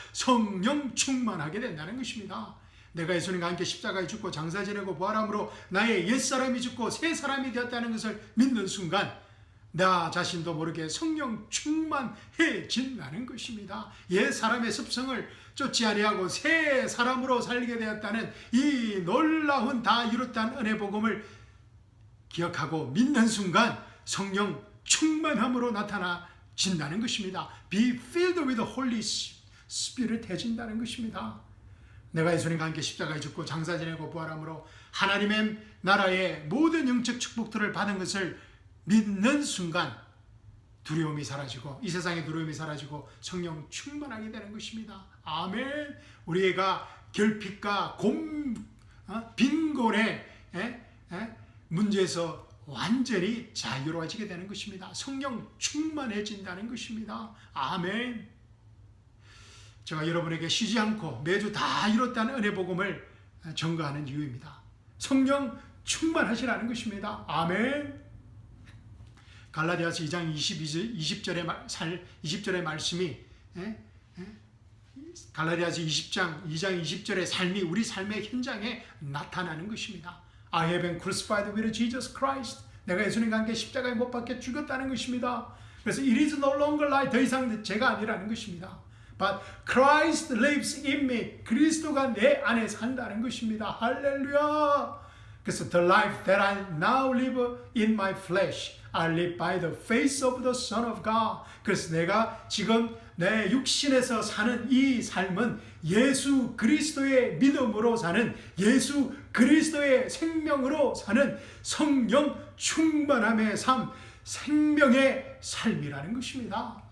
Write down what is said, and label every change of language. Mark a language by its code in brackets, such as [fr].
[ko] 성령 충만하게 된다는 것입니다. 내가 예수님과 함께 십자가에 죽고 장사 지내고 부활함으로 나의 옛사람이 죽고 새 사람이 되었다는 것을 믿는 순간 나 자신도 모르게 성령 충만해진다는 것입니다. 옛 사람의 습성을 쫓지 아니하고 새 사람으로 살게 되었다는 이 놀라운 다 이뤘다는 은혜 복음을 기억하고 믿는 순간 성령 충만함으로 나타나진다는 것입니다. [en] Be filled with the Holy Spirit [ko] 해진다는 것입니다. 내가 예수님과 함께 십자가에 죽고 장사 지내고 부활함으로 하나님의 나라의 모든 영적 축복들을 받은 것을 믿는 순간 두려움이 사라지고 이 세상의 두려움이 사라지고 성령 충만하게 되는 것입니다. 아멘. 우리가 결핍과 빈곤의 문제에서 완전히 자유로워지게 되는 것입니다. 성령 충만해진다는 것입니다. 아멘. 제가 여러분에게 쉬지 않고 매주 다 이뤘다는 은혜 복음을 전가하는 이유입니다. 성령 충만하시라는 것입니다. 아멘. 갈라디아서 2장 20절의 말씀이 갈라디아서 2장 20절의 삶이 우리 삶의 현장에 나타나는 것입니다. [en] I have been crucified with Jesus Christ. [ko] 내가 예수님과 함께 십자가에 못 박혀 죽었다는 것입니다. 그래서 [en] it is no longer I, [ko] 더 이상 제가 아니라는 것입니다. [en] But Christ lives in me. [ko] 그리스도가 내 안에 산다는 것입니다. 할렐루야. 그래서 [en] the life that I now live in my flesh, I live by the faith of the Son of God. [ko] 그래서 내가 지금 내 육신에서 사는 이 삶은 예수 그리스도의 믿음으로 사는, 예수 그리스도의 생명으로 사는 성령 충만함의 삶, 생명의 삶이라는 것입니다.